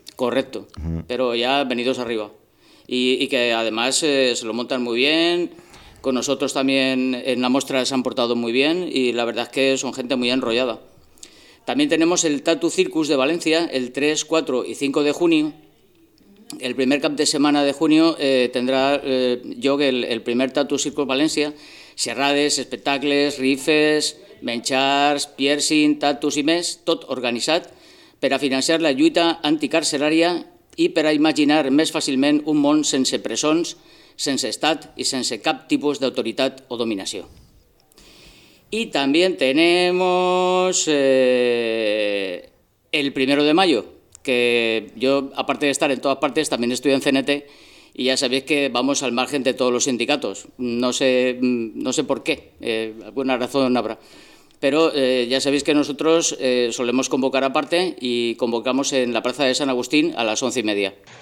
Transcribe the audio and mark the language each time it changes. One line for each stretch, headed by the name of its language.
Spanish: Correcto, pero ya venidos arriba. Y que además se lo montan muy bien, con nosotros también en la muestra se han portado muy bien y la verdad es que son gente muy enrollada. También tenemos el Tattoo Circus de Valencia el 3, 4 y 5 de junio. El primer cap de semana de junio tendrá el primer Tattoo Circus Valencia.
Catalan: Xerrades, espectacles, rifes, menchars, piercing, tattoos y més, tot organitzat per a financiar la lluita anticarcelària i per a imaginar més fàcilment un món sense presons, sense estat i sense cap tipus d'autoritat o dominació. I també tenim el 1 de maio, que jo, a part d'estar en totes parts, també estudio en CNT i ja sabeu que
Spanish: vamos al margen de
Catalan: tots els sindicats. No sé per què, alguna raó n'haurà.
Spanish: Pero ya sabéis que nosotros solemos convocar aparte y convocamos en la Plaza de San Agustín a las 11:30.